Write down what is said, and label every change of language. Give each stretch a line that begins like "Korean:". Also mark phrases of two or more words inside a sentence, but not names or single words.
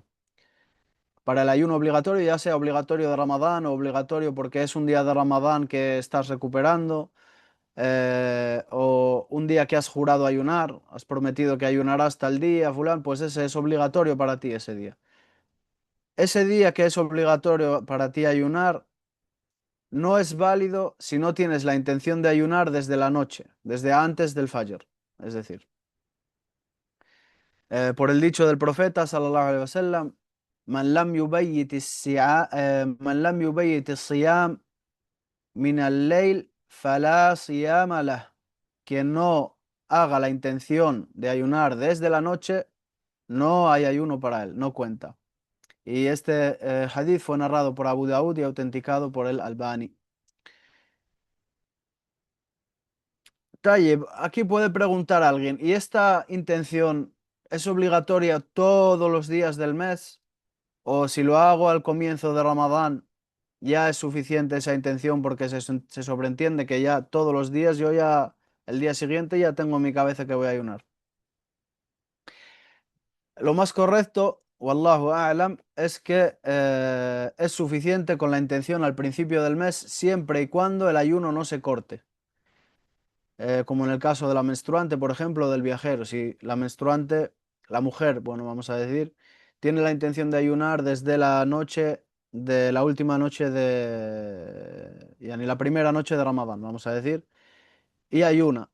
Spanish: Para el ayuno obligatorio, ya sea obligatorio de Ramadán o obligatorio porque es un día de Ramadán que estás recuperando, o un día que has jurado ayunar, has prometido que ayunarás tal día, fulán, pues ese es obligatorio para ti ese día. Ese día que es obligatorio para ti ayunar no es válido si no tienes la intención de ayunar desde la noche, desde antes del Fajr. Es decir, por el dicho del profeta,
Arabic: صلى الله عليه وسلم، من لم يبيت من لم يبيت الصيام من الليل فلا صيام له.
Spanish: Quien no haga la intención de ayunar desde la noche, no hay ayuno para él, no cuenta. Y este hadith fue narrado por Abu Daud y autenticado por el Albani. Tayyib, aquí puede preguntar alguien, ¿y esta intención es obligatoria todos los días del mes? ¿O si lo hago al comienzo de Ramadán, ya es suficiente esa intención porque se sobreentiende que ya todos los días, yo ya, el día siguiente ya tengo en mi cabeza que voy a ayunar? Lo más correcto,
Arabic: والله أعلم,
Spanish: es que es suficiente con la intención al principio del mes siempre y cuando el ayuno no se corte. Como en el caso de la menstruante, por ejemplo, o del viajero. Si la menstruante, la mujer, bueno, vamos a decir, tiene la intención de ayunar desde la noche de la última noche de, ya ni la primera noche de Ramadán, vamos a decir, y ayuna.